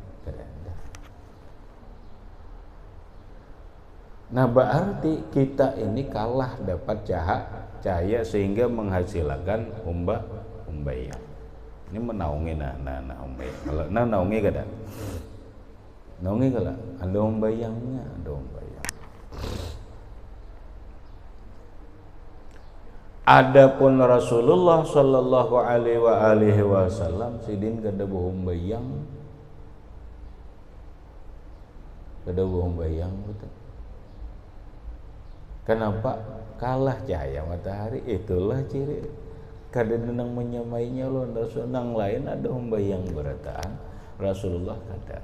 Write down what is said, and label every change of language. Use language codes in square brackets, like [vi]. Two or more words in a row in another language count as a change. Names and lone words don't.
[bjn] Nah, berarti kita ini kalah dapat cahaya sehingga menghasilkan umbayang. Ini menaungi umbayang. Kalau naungi kada? Naungi kada? Ada umbayangnya, ada umbayang. Adapun Rasulullah [ar] sallallahu alaihi wasallam [bjn] sidin kada bohong bayang. Betul. Kenapa? Kalah cahaya matahari, itulah ciri. Kada nang menyamainya loh. Nang lain ada humbayang berataan, Rasulullah kada.